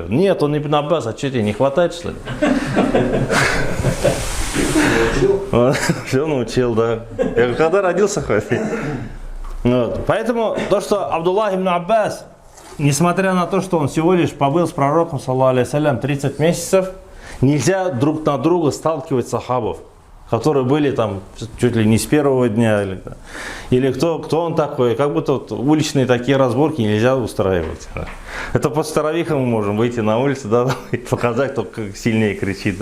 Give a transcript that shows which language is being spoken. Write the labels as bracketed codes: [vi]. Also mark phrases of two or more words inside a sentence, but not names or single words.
[ru] Нет, он Ибн Аббас. А что тебе не хватает, что ли? Все научил, да. Я говорю, когда родился, хватит. Вот. Поэтому то, что Абдулла ибн Аббас, несмотря на то, что он всего лишь побыл с пророком, [ar] صلى الله عليه وسلم, [ru] 30 месяцев, нельзя друг на друга сталкивать сахабов, которые были там чуть ли не с первого дня. Или кто он такой, как будто вот уличные такие разборки нельзя устраивать. Да. Это по старовихам мы можем выйти на улицу, да, и показать, кто как сильнее кричит.